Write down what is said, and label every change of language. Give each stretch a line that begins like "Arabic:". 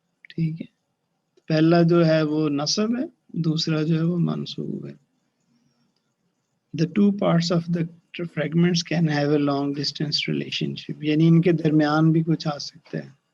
Urdu: ٹھیک ہے، پہلا جو ہے وہ نصب ہے، دوسرا جو ہے وہ منصوب ہے.
English: The two parts of the fragments can have a long distance relationship.
Urdu: یعنی ان کے درمیان بھی کچھ آ سکتا ہے.